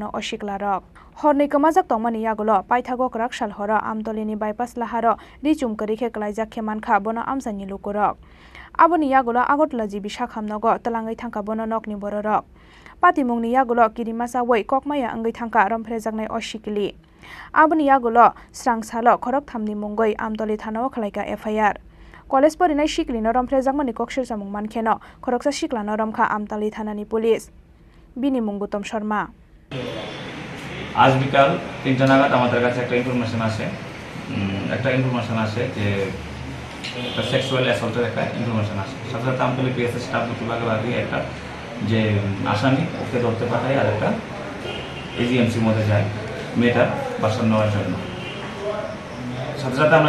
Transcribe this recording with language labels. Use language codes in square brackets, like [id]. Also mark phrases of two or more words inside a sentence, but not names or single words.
[trp] अ सिख्ला रक हरनै कमाजाक तंमानि यागल पाइथागो कराकसाल हर आमतलिनि बाइपास लाहार रिचुम करिखे कलाइजाक खेमानखा बनो आमसानि लुकुरक आबनि यागल आगरतला जिबि शाखामनग तलाङै थांखा बनो नकनि बररक पातिमुंनि यागल किरिमासा वै ककमाया अंगै थांखा रमफ्रेजाकनाय अ शिकली आबनि यागल स्रांसाल खरकथामनि मुंगै आमतली थानाव खलायका एफआईआर कलेज फरायनाय शिकली न रमफ्रेजाकमानि कक्सिल सामुं मानखेनो खरकसा सिख्ला न रमखा आमतली थानानि पुलिस बिनि मुं गौतम शर्मा [bn] आज বিকাল 3টা নাগাদ আমাদের কাছে একটা ইনফরমেশন আসে যে একটা [en] sexual assault [bn] একটা ইনফরমেশন আসে সাথে সাথে আমতলী পিএসএস স্টাফ বিভাগে একটা যে আসামি ওকে ধরতে পাঠায় আর একটা এজিএমসির মধ্যে যায় মেয়েটার বাসন নেওয়ার জন্য সাথে সাথে আমরা